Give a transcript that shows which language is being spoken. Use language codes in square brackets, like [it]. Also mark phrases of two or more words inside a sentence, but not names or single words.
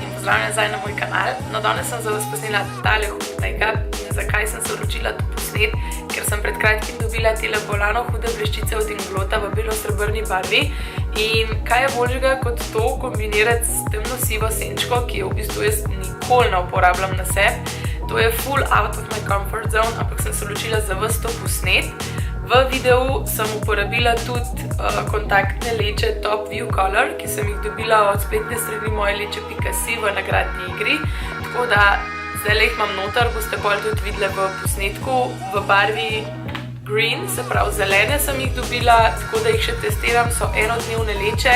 [sl] pozdravljeni nazaj na moj kanal. No, danes sem za vas posnela tale hud make-up. Zakaj sem se odločila to posnet? Ker sem pred kratkim dobila tele bolano hude bleščice od Inglota v belo-srebrni barvi. In kaj je boljšega kot to kombinirati s temno sivo senčko, ki jo v bistvu jaz nikoli ne uporabljam na sebi. To je [en] full out of my comfort zone, [sl] ampak sem se odločila za vas to posnet. V videu sem uporabila tudi kontaktne leče Top View Color, ki sem jih dobila od spletne strani moje leče.si v nagradni igri. Tako da zdaj jih imam noter, boste bolj tudi videli v posnetku, v barvi green, se pravi zelene sem jih dobila, tako da jih še testiram, so enodnevne leče.